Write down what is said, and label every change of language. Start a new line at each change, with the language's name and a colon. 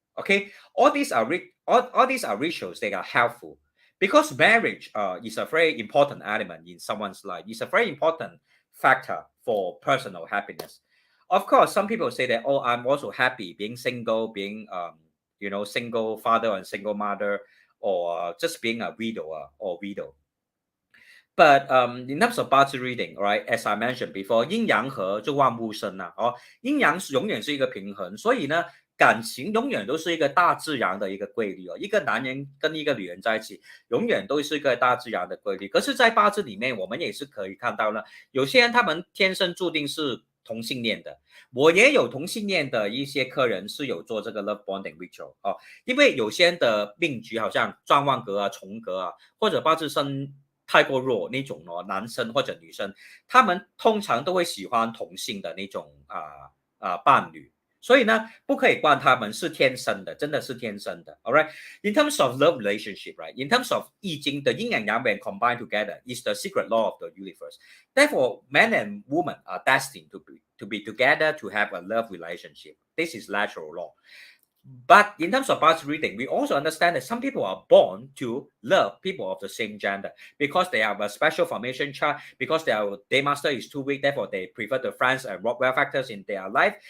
English: Okay, all these are all these are rituals. They are helpful because marriage is a very important element in someone's life. It's a very important factor for personal happiness. Of course, some people say that, oh, I'm also happy being single, being single father and single mother, or just being a widower or widow. But in terms of 八字 reading, right, as I mentioned before,
Chinese: 阴阳合就万物生啊，阴阳永远是一个平衡，所以呢，感情永远都是一个大自然的一个规律哦。一个男人跟一个女人在一起，永远都是一个大自然的规律。可是，在八字里面，我们也是可以看到呢，有些人他们天生注定是同性恋的，我也有同性恋的一些客人是有做这个
English: love bonding ritual
Chinese: 因为有些人的命局好像转旺格啊、重格啊，或者八字生太过弱那种男生或者女生，他们通常都会喜欢同性的那种伴侣。所以呢，不可以怪他们是天生的，真的是天生的。
English: All right. In terms of love relationship, right? In terms of 易经, the yin and yang when combined together is the secret law of the universe. Therefore, man and woman are destined to be together to have a love relationship. This is natural law. But in terms of past reading, we also understand that some people are born to love people of the same gender because they have a special formation chart, because their day master is too weak, therefore they prefer the friends and welfare factors in their life.